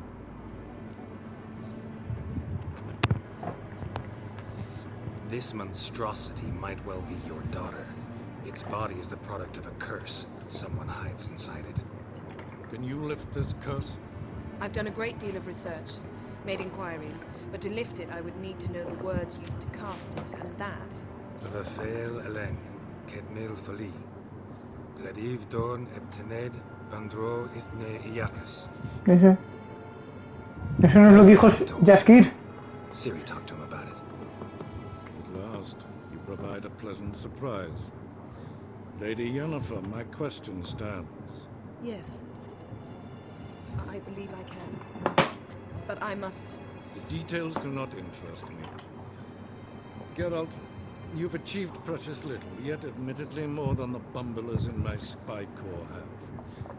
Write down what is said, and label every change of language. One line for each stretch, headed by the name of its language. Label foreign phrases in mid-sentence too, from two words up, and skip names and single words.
English: This monstrosity might well be your daughter. Its body is the product of a curse. Someone hides inside it. Can you lift this curse? I've done a great deal of research, made inquiries, but to lift it I would need to know the words used to cast it, and that... Rafael Elen, Kedmil Fali. Gladiv Dorn Ebtened Bandro Ithne Iyakas.
Spanish: Eso. Eso no es lo que dijo Jaskir.
English: Ciri talked to him about it. At last, you provide a pleasant surprise. Lady Yennefer, my question stands. Yes. I believe I can. But I must... The details do not interest me. Geralt, you've achieved precious little, yet admittedly more than the bumblers in my spy corps have.